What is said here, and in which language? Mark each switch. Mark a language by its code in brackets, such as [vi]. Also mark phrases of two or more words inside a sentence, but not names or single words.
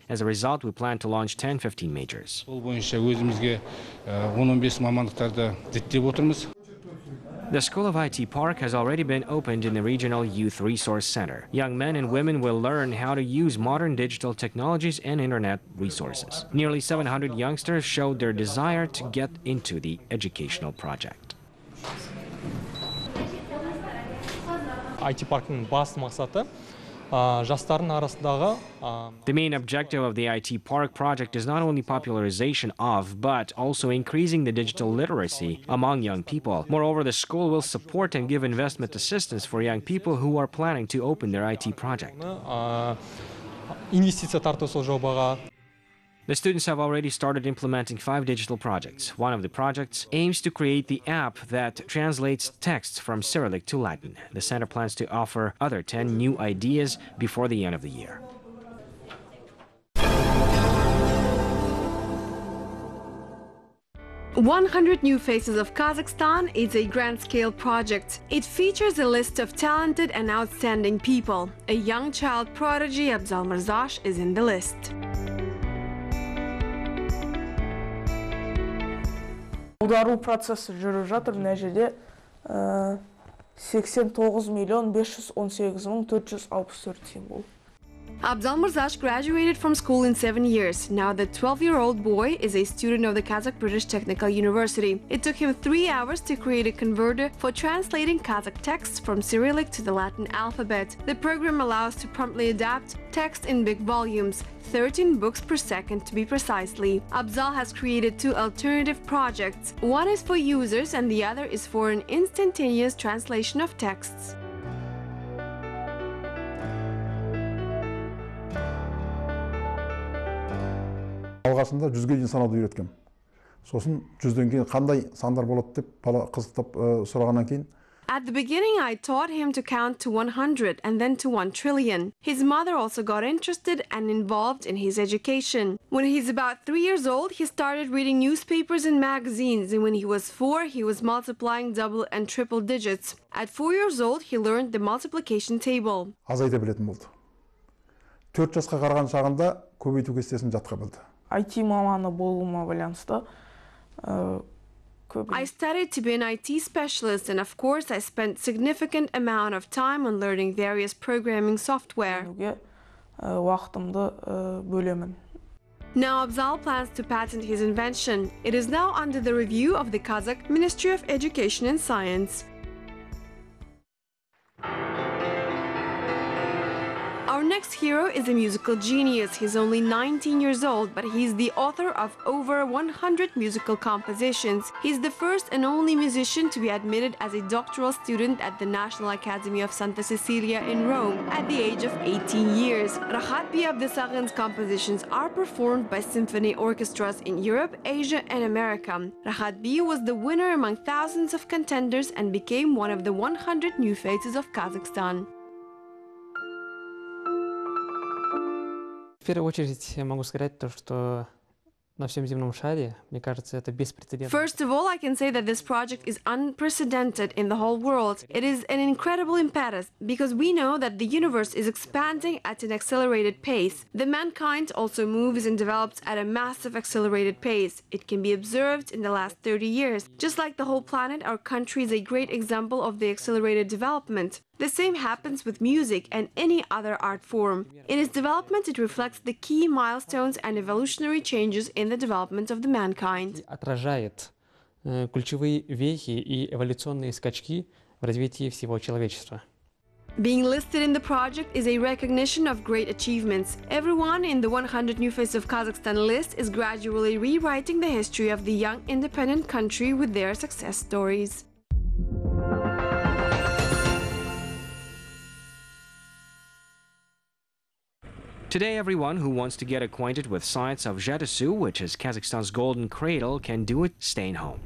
[en] As a result, we plan to launch 10-15 majors. The School of IT Park has already been opened in the Regional Youth Resource Center. Young men and women will learn how to use modern digital technologies and internet resources. Nearly 700 youngsters showed their desire to get into the educational project. [kk] IT Park'ın басты мақсаты жастардың арасындағы [en] The main objective of the IT Park project is not only popularization of, but also increasing the digital literacy among young people. Moreover, the school will support and give investment assistance for young people who are planning to open their IT project. [kk] инвестиция тарту сол жобаға. [en] The students have already started implementing 5 digital projects. One of the projects aims to create the app that translates texts from Cyrillic to Latin. The center plans to offer other 10 new ideas before the end of the year. 100 New Faces of Kazakhstan is a grand-scale project. It features a list of talented and outstanding people. A young child prodigy, Abzal Mirzash, is in the list. [kk] Аудару процесі жүріп жатыр. Мына жерде 89.518.464 символ. [en] Abzal Mirzash graduated from school in 7 years. Now the 12-year-old boy is a student of the Kazakh British Technical University. It took him 3 hours to create a converter for translating Kazakh texts from Cyrillic to the Latin alphabet. The program allows to promptly adapt text in big volumes, 13 books per second to be precisely. Abzal has created 2 alternative projects. One is for users and the other is for an instantaneous translation of texts. [kk] Алғашында 100-ге дейін санауды үйреткем. Сосын 100-ден кейін қандай сандар болады деп қызықтап сұрағаннан кейін. [en] At the beginning, I taught him to count to 100 and then to 1 trillion. His mother also got interested and involved in his education. When he's about 3 years old, he started reading newspapers and magazines, and when he was 4, he was multiplying double and triple digits. At 4 years old, he learned the multiplication table. [kk] Азайта білетін болды. 4 жасқа қараған шағында көбейту кестесін жатқа білді. IT маманы болуыма байланысты [en] I studied to be an IT specialist, and of course I spent significant amount of time on learning various programming software. [kk] Уақытымды бөлемін. [en] Now Abzal plans to patent his invention. It is now under the review of the Kazakh Ministry of Education and Science. Our next hero is a musical genius. He's only 19 years old, but he's the author of over 100 musical compositions. He's the first and only musician to be admitted as a doctoral student at the National Academy of Santa Cecilia in Rome at the age of 18 years. Rahat B. Abdesagin's compositions are performed by symphony orchestras in Europe, Asia, and America. Rahat B. was the winner among thousands of contenders and became one of the 100 new faces of Kazakhstan. [ru] В первую очередь я могу сказать то, что на всем земном шаре, мне кажется, это беспрецедентно. [en] First of all, I can say that this project is unprecedented in the whole world. It is an incredible impetus because we know that the universe is expanding at an accelerated pace. The mankind also moves and develops at a massive accelerated pace. It can be observed in the last 30 years. Just like the whole planet, our country is a great example of the accelerated development. The same happens with music and any other art form. In its development, it reflects the key milestones and evolutionary changes in the development of the mankind. [ru] Отражает ключевые вехи и эволюционные скачки в развитии всего человечества. [en] Being listed in the project is a recognition of great achievements. Everyone in the 100 New Faces of Kazakhstan list is gradually rewriting the history of the young independent country with their success stories. Today, everyone who wants to get acquainted with sites of Jatasu, which is Kazakhstan's golden cradle, can do it staying home.